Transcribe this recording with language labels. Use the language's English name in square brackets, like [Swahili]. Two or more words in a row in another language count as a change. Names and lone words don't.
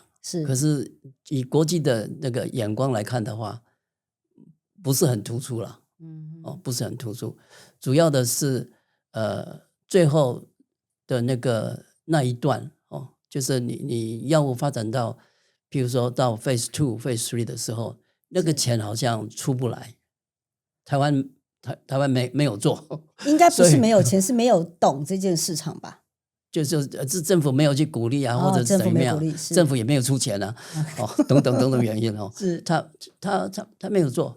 [Chinese] 是，可是以國際的那個眼光來看的話，不是很突出了。不是很突出。主要的是最後的那一段就是你藥物發展到，譬如說到 Phase 2、Phase 3 的時候，那個錢好像出不來。台灣沒有做，應該不是沒有錢，是沒有懂這件市場吧？就是政府沒有去鼓勵啊，或者是怎麼樣，政府也沒有出錢啊，等等原因是他沒有做。